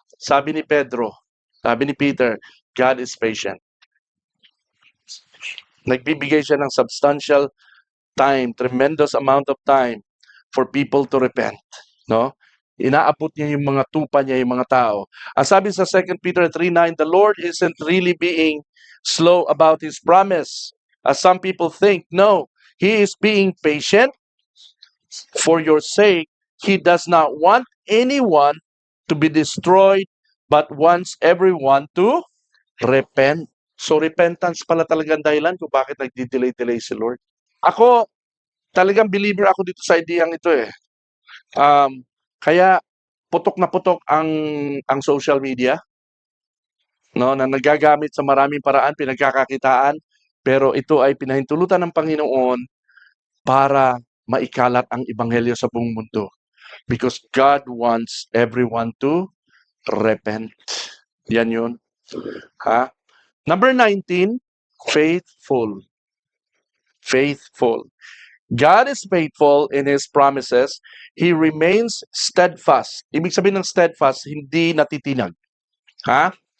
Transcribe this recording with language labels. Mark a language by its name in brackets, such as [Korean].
[Filipino] Sabi ni Pedro, sabi ni Peter, [English] God is patient. [Filipino] Nagbibigay siya ng [English] substantial time, tremendous amount of time for people to repent. No? [Filipino] Inaabot niya yung mga tupa niya, yung mga tao. Ang sabi sa [English] 2 Peter 3:9, the Lord isn't really being slow about His promise, as some people think. No, He is being patient for your sake. He does not want anyone to be destroyed, but wants everyone to repent. [Filipino] So repentance pala talagang dahilan kung bakit nagdi-delay-delay si Lord. Ako, talagang believer ako dito sa ideyang ito eh. Kaya putok na putok ang social media, no, na nagagamit sa maraming paraan, pinagkakakitaan, pero ito ay pinahintulutan ng Panginoon para maikalat ang ebanghelyo sa buong mundo. [English] Because God wants everyone to repent. [Filipino] Yan yun. Ha? [English] Number 19, faithful. Faithful. God is faithful in His promises. He remains steadfast. [Filipino] Ibig sabihin ng steadfast, hindi natitinag. Ha?